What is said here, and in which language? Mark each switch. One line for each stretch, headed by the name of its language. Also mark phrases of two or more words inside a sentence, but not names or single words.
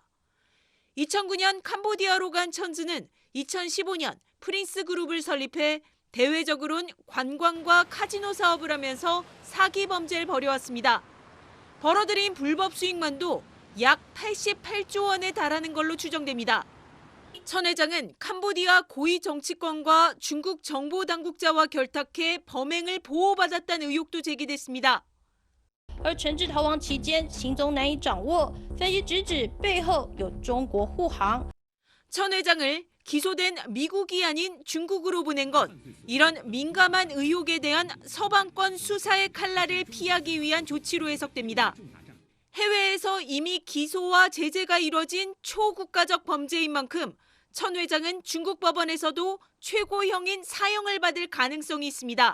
Korean: 2009년 캄보디아로 간 천지는 2015년 프린스 그룹을 설립해 대외적으론 관광과 카지노 사업을 하면서 사기 범죄를 벌여왔습니다. 벌어들인 불법 수익만도 약 88조 원에 달하는 걸로 추정됩니다. 천 회장은 캄보디아 고위 정치권과 중국 정보 당국자와 결탁해 범행을 보호받았다는 의혹도 제기됐습니다.
Chinese: 而惩治逃亡期间行踪难以掌握，分析直指背后有中国护航。
Korean: 천 회장을 기소된 미국이 아닌 중국으로 보낸 건 이런 민감한 의혹에 대한 서방권 수사의 칼날을 피하기 위한 조치로 해석됩니다. 해외에서 이미 기소와 제재가 이뤄진 초국가적 범죄인 만큼 천 회장은 중국 법원에서도 최고형인 사형을 받을 가능성이 있습니다.